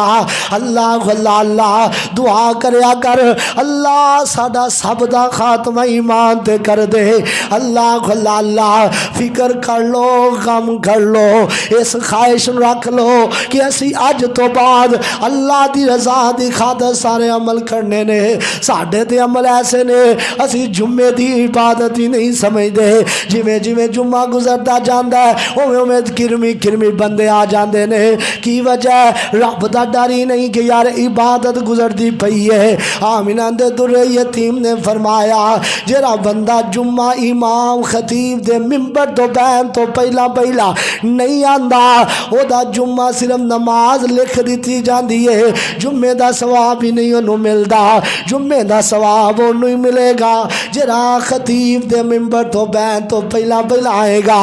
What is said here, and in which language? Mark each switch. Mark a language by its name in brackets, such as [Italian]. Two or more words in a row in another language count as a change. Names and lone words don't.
[Punjabi] اللہ اللہ اللہ دعا کریا کر اللہ ساڈا سب دا خاتمہ ایمان تے کر دے۔ اللہ اللہ اللہ فکر کر لو غم کر لو اس خواہش رکھ لو کہ اسی اج تو بعد اللہ دی رضا دی خاطر سارے عمل کرنے نے، ساڈے تے عمل ایسے نے اسی جمعے دی عبادت ہی نہیں سمجھدے، جویں جویں جمعہ گزرتا جاندا ہے اوویں کرمی بندے آ جاندے نے، کی وجہ رب دا ڈر ہی نہیں کہ یار عبادت گزرتی پئی ہے۔ آمنہ دے در یتیم نے فرمایا جڑا بندہ جمعہ امام خطیب دے ممبر تو بیان تو پہلا نہیں آندا او دا جمعہ صرف نماز لکھ دیتی جاندی ہے، جمعے دا ثواب ہی نہیں انہوں ملدا، جمعے دا ثواب انہوں ہی ملے گا جڑا خطیب دے ممبر تو بیان تو پہلا آئے گا۔